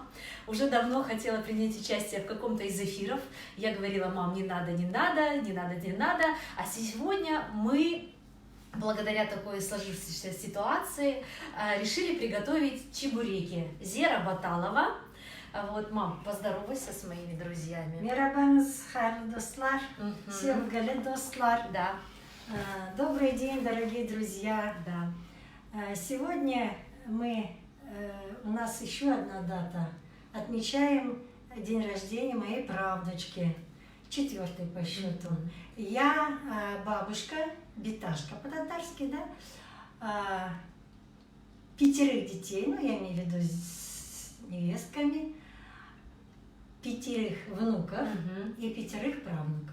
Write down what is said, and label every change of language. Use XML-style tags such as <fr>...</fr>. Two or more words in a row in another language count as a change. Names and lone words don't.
<ru>Уже давно хотела принять участие в каком-то из эфиров. Я говорила: мам, не надо. А сегодня мы, благодаря такой сложившейся ситуации, решили приготовить чебуреки. Зира Баталова. Вот, мам, поздоровайся с моими друзьями.</ru> <crh>Мерабаныз, хайрлы достлар, sevgili достлар.</crh> <ru>Да. Добрый день, дорогие друзья. Да. Сегодня у нас еще одна дата. Отмечаем день рождения моей правнучки, 4-й по счету. Я бабушка, биташка по-татарски, да, 5 детей, ну я имею в виду с невестками, 5 внуков и 5 правнуков.</ru>